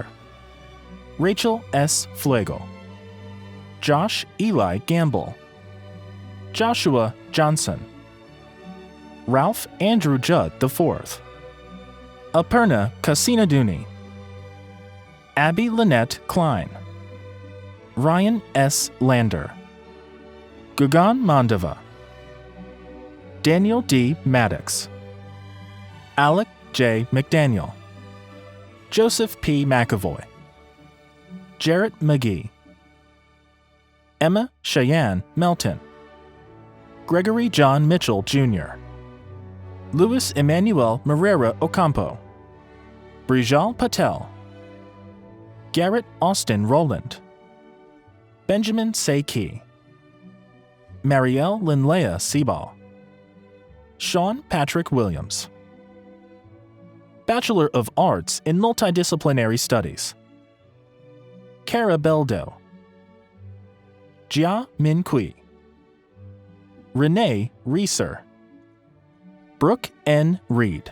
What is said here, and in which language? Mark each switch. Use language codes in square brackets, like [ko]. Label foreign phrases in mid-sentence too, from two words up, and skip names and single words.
[en] Rachel S. Flegel. Josh Eli Gamble. Joshua Johnson. Ralph Andrew Judd IV. Aparna Kasinaduni. Abby Lynette Klein. Ryan S. Lander. Gugan Mandava. Daniel D. Maddox. Alec J. McDaniel. Joseph P. McAvoy. Jarrett McGee. Emma Cheyenne Melton. Gregory John Mitchell, Jr. Luis Emmanuel Morera Ocampo. Brijal Patel. Garrett Austin Rowland. Benjamin Seiki. Marielle Linlea Sebal. Sean Patrick Williams. Bachelor of Arts in Multidisciplinary Studies. Cara Beldo. Jia Min Kui. Renee Reeser. Brooke N. Reed.